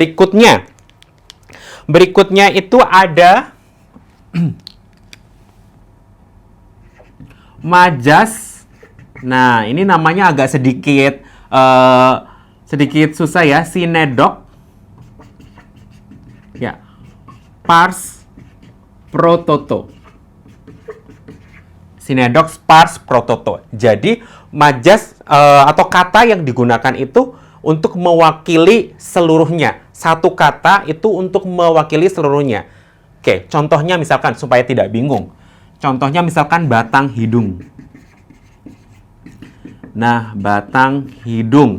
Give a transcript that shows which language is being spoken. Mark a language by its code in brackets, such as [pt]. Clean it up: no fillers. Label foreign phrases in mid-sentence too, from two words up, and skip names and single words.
[id] Berikutnya itu ada majas. Nah, ini namanya agak sedikit susah ya, sinedok. Ya. [la] Pars pro toto. Sinedok pars pro toto. [id] Jadi majas atau kata yang digunakan itu untuk mewakili seluruhnya. Satu kata itu untuk mewakili seluruhnya. Oke, contohnya misalkan supaya tidak bingung. Contohnya misalkan batang hidung. Nah, batang hidung.